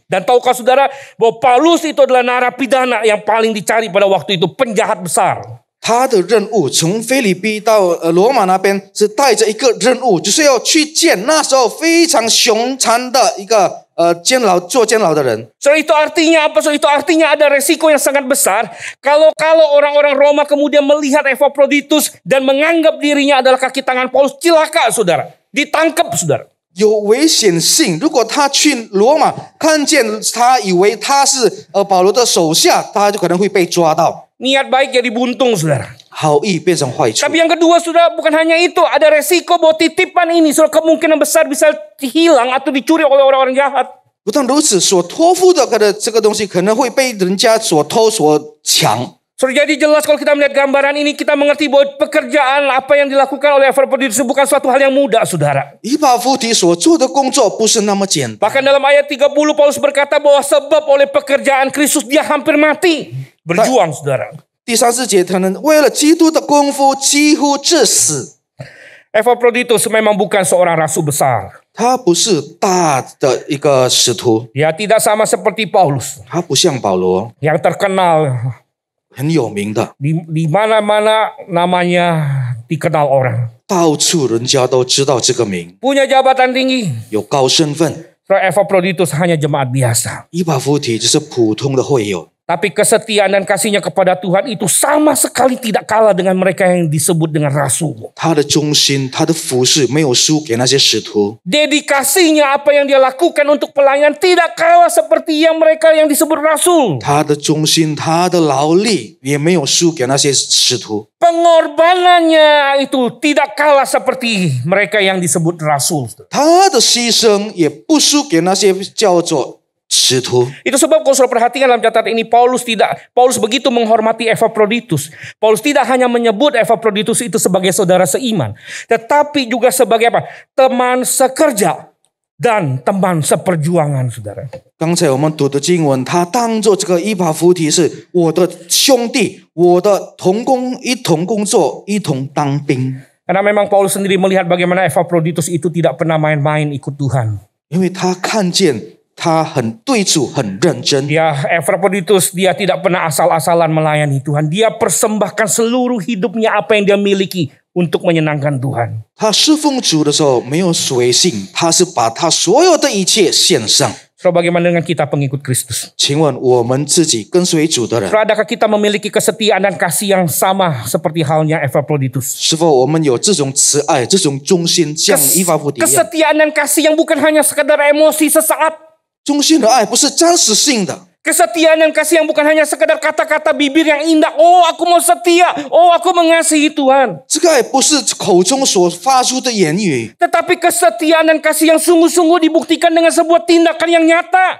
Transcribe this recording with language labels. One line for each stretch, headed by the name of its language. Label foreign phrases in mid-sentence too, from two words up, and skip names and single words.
Indonesian: Dan tahukah saudara bahwa Paulus itu adalah narapidana yang paling dicari pada waktu itu, penjahat besar.
Chinese: 他的任务从菲律宾到罗马那边是带着一个任务，就是要去见那时候非常凶残的一个做监牢的人。
Indonesian: So itu artinya apa? So itu artinya ada resiko yang sangat besar kalau orang-orang Roma kemudian melihat Epaphroditus dan menganggap dirinya adalah kaki tangan Paulus, celaka, saudara. Ditangkap, saudara.
Chinese: 有危险性，如果他去罗马看见他，以为他是保罗的手下，他就可能会被抓到，
Indonesian: Niat baik jadi buntung, saudara.
Chinese: 好意变成坏处。
Indonesian: Tapi yang kedua, saudara, bukan hanya itu. Ada resiko bahwa titipan ini, saudara, kemungkinan besar bisa hilang atau dicuri oleh orang-orang jahat.
Chinese: 不但如此，所托付的这个东西可能会被人家所偷所抢。
Indonesian: Saudara, jadi jelas kalau kita melihat gambaran ini, kita mengerti bahwa pekerjaan apa yang dilakukan oleh Epaphroditus bukan suatu hal yang mudah, saudara.
Chinese: 以巴弗提所做的工作不是那么简单。
Indonesian: Bahkan dalam ayat 30, Paulus berkata bahwa sebab oleh pekerjaan Kristus dia hampir mati. Berjuang, saudara.
Chinese: 第34节，他们为了基督的功夫几乎致死。
Indonesian: Epaphroditus memang bukan seorang rasul besar.
Chinese: 他不是大的一个使徒，
Indonesian: Dia tidak sama seperti Paulus
Chinese: 他不像保罗
Indonesian: yang terkenal
Chinese: 很有名的，
Indonesian: di mana-mana namanya dikenal orang.
Chinese: 到处人家都知道这个名，
Indonesian: Punya jabatan tinggi.
Chinese: 有高身份。
Indonesian: Epaphroditus hanya jemaat biasa.
Chinese: 以巴弗提就是普通的会友，
Indonesian: Tapi kesetiaan dan kasihnya kepada Tuhan itu sama sekali tidak kalah dengan mereka yang disebut dengan rasul.
Chinese: 他的忠心，他的服侍没有输给那些使徒。
Indonesian: Dedikasinya, apa yang dia lakukan untuk pelayan tidak kalah seperti yang mereka yang disebut rasul.
Chinese: 他的忠心，他的劳力也没有输给那些使徒。
Indonesian: Pengorbanannya itu tidak kalah seperti mereka yang disebut rasul.
Chinese: 他的牺牲也不输给那些叫做使徒。
Indonesian: Itu sebab kalau saudara perhatikan dalam catatan ini, Paulus begitu menghormati Epaphroditus. Paulus tidak hanya menyebut Epaphroditus itu sebagai saudara seiman, tetapi juga sebagai apa? Teman sekerja dan teman seperjuangan, saudara.
Chinese: 刚才我们读的经文，他当作这个以巴弗提是我的兄弟，我的同工，一同工作，一同当兵。
Indonesian: Karena memang Paulus sendiri melihat bagaimana Epaphroditus itu tidak pernah main-main ikut Tuhan.
Chinese: 因为他看见他很对主很认真。
Indonesian: Epaphroditus dia tidak pernah asal-asalan melayani Tuhan. Dia persembahkan seluruh hidupnya apa yang dia miliki untuk menyenangkan Tuhan.
Chinese: 他侍奉主的时候没有随性，他是把他所有的一切献上。
Indonesian: So, bagaimana dengan kita pengikut Kristus?
Chinese: 请问我们自己跟随主的人，
Indonesian: So, adakah kita memiliki kesetiaan dan kasih yang sama seperti halnya Epaphroditus?
Chinese: 是否我们有这种慈爱、这种忠心，像以法弗提一样？
Indonesian: Kesetiaan dan kasih yang bukan hanya sekadar emosi sesaat.
Chinese: 忠心的爱不是暂时性的，
Indonesian: Kesetiaan dan kasih yang bukan hanya sekadar kata-kata bibir yang indah. Oh, aku mau setia. Oh, aku mengasihi Tuhan.
Chinese: 这个爱不是口中所发出的言语，
Indonesian: Tetapi kesetiaan dan kasih yang sungguh-sungguh dibuktikan dengan sebuah tindakan yang nyata.